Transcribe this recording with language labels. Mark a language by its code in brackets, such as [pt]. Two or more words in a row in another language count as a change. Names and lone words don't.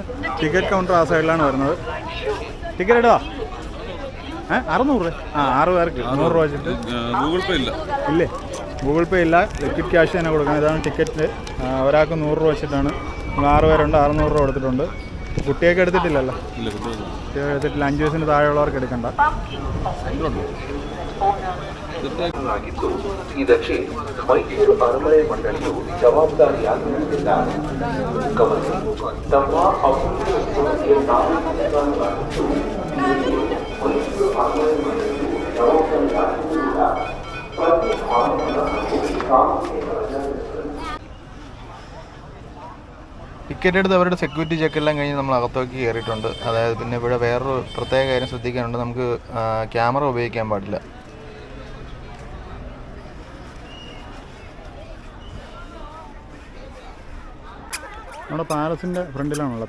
[ml] ടിക്കറ്റ് കൗണ്ടർ ആ സൈഡിലാണ് വരുന്നത്. ടിക്കറ്റ് ഇടുക 600 രൂപ. 6 പേർക്ക് 100 രൂപ വെച്ചിട്ട്. ഗൂഗിൾ പേ ഇല്ല? ഇല്ലേ, ഗൂഗിൾ പേ ഇല്ല, [en] liquid cash [ml] തന്നെ കൊടുക്കണം. ഇതാണ് ടിക്കറ്റ്. ഒരാൾക്ക് 100 രൂപ വെച്ചിട്ടാണ്. നമ്മൾ 6 പേരുണ്ട്, 600 രൂപ കൊടുത്തിട്ടുണ്ട്. കുട്ടിയൊക്കെ എടുത്തിട്ടില്ലല്ലോ? കുട്ടിയൊക്കെ എടുത്തിട്ടില്ല. 5 വയസ്സിന് താഴെയുള്ളവർക്ക് എടുക്കണ്ട. [kn] ಇದಕ್ಕೆ ಮೈಸೂರು ಅರಮನೆ ಮಂಡಳಿಯು ಜವಾಬ್ದಾರಿಯಾಗಿರುತ್ತಿದ್ದಾರೆ. ಗಮನಿಸಿ, ತಮ್ಮ ಅಮೂಲ್ಯ ಸೇವೆಗೆ ನಾಗರಿಕರಾಗಿದ್ದು ಮೈಸೂರು ಅರಮನೆ ಮಂಡಳಿಯು ಜವಾಬ್ದಾರಿಯಾಗಿರುವುದಿಲ್ಲ. ಪ್ರತಿ ಭಾನುವಾರ ಸಾಮೂಹಿಕ ರಜೆ. [ml] ടിക്കറ്റ് എടുത്ത് അവരുടെ സെക്യൂരിറ്റി ചെക്കെല്ലാം കഴിഞ്ഞ് നമ്മൾ അകത്തേക്ക് കയറിയിട്ടുണ്ട്. അതായത് പിന്നെ ഇവിടെ വേറൊരു പ്രത്യേക കാര്യം ശ്രദ്ധിക്കാനുണ്ട്, നമുക്ക് ക്യാമറ ഉപയോഗിക്കാൻ പാടില്ല. നമ്മുടെ പാലസിൻ്റെ ഫ്രണ്ടിലാണുള്ളത്.